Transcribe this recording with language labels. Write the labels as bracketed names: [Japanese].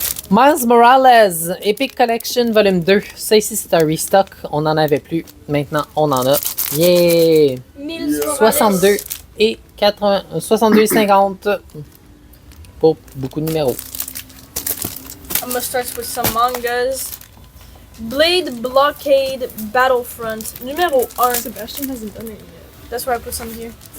[French] Miles Morales, Epic Collection Volume 2. Ça ici, c'est un restock. On n'en avait plus. Maintenant, on en a. Yeah! 62 et 80, 62 et 50 pour beaucoup de numéros. [English] I'm gonna start with some mangas. [French] Blade Blockade Battlefront, numéro 1. [English] Sebastian hasn't done it yet. That's why I put some here.